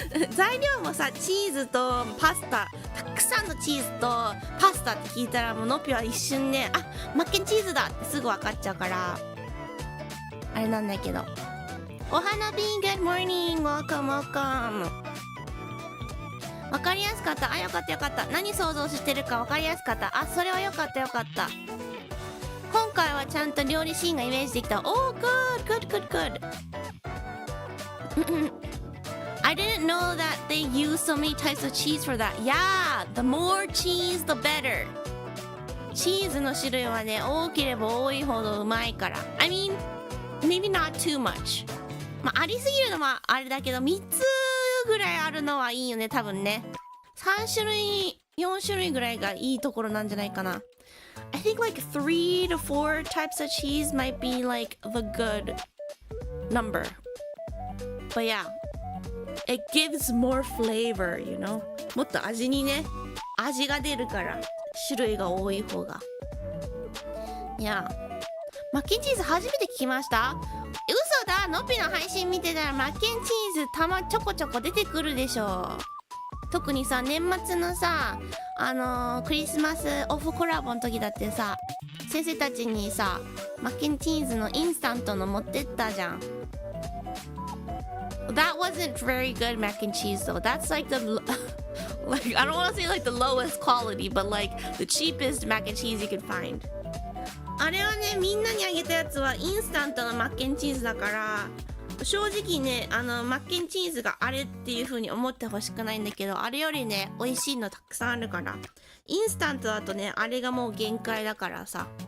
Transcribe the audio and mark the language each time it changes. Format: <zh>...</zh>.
<ja>材料もさ、チーズとパスタ、たくさんのチーズとパスタって聞いたらもうのっぴは一瞬で、あ、マッケンチーズだってすぐ分かっちゃうから、あれなんだけど。</ja> <en>お花びん、good morning, welcome, welcome.</en> <ja>わかりやすかった。あ、よかったよかった。何想像してるかわかりやすかった。あ、それはよかったよかった。今回はちゃんと料理シーンがイメージできた。</ja> <en>Oh, good, good, good, good. I didn't know that they use so many types of cheese for that. Yeah, the more cheese, the better.</en> <ja>チーズの種類はね、多ければ多いほどうまいから。</ja> <en>I mean, maybe not too much.</en> <ja>まあ、ありすぎるのはあれだけど、3つぐらいあるのはいいよね、多分ね。 3種類、4種類ぐらいがいいところなんじゃないかな。</ja> <en>I think like 3 to 4 types of cheese might be like the good number. But yeah, it gives more flavor, you know?</en> <ja>もっと味にね、味が出るから、種類が多い方が。いや、マッケンチーズ初めて聞きました？嘘だ、のっぴの配信見てたらマッケンチーズちょこちょこ出てくるでしょ。特にさ、年末のさ、クリスマスオフコラボの時だってさ、先生たちにさ、マッケンチーズのインスタントの持ってったじゃん。</ja> <en>That wasn't very good mac and cheese though. That's like the like I don't want to say like the lowest quality, but like the cheapest mac and cheese you could find.</en> <ja>あれはね、みんなにあげたやつはインスタントのマッケンチーズだから、正直ね、マッケンチーズがあれっていう風に思ってほしくないんだけど、あれよりね、美味しいのたくさんあるから。インスタントだとね、あれがもう限界だからさ。</ja>